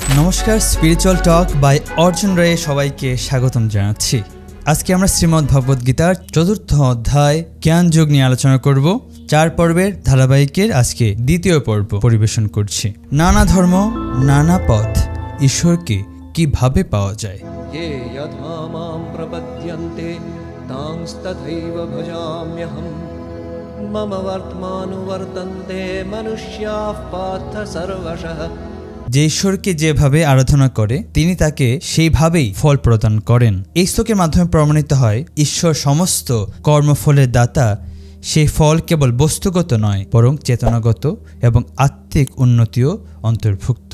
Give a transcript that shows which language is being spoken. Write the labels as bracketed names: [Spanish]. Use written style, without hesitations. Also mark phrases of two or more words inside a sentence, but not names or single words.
[Bangla] নমস্কার, [English] spiritual talk by [Bangla] অর্জুন রায়ে সবাইকে স্বাগতম জানাচ্ছি। আজকে আমরা শ্রীমদ্ ভগবদ গীতার ৪র্থ অধ্যায় জ্ঞান যোগ নিয়ে আলোচনা করব। ৪ পর্বের ধারাবাহিকের আজকে ২য় পর্ব পরিবেশন করছি। নানা ধর্ম, নানা পথ, ঈশ্বরকে কিভাবে পাওয়া যায়। [Sanskrit] ये यथा मां प्रपद्यन्ते तांस्तथैव भजाम्यहं मम वर्त्मानुवर्तन्ते मनुष्याः पार्थ सर्वशः। [Bangla] যে ঈশ্বরকে যেভাবে আরাধনা করে তিনি তাকে সেইভাবেই ফল প্রদান করেন। এই শ্লোকের মাধ্যমে প্রমাণিত হয় ঈশ্বর সমস্ত কর্মফলের দাতা। সেই ফল কেবল বস্তুগত নয়, বরং চেতনাগত এবং আত্মিক উন্নতিও অন্তর্ভুক্ত।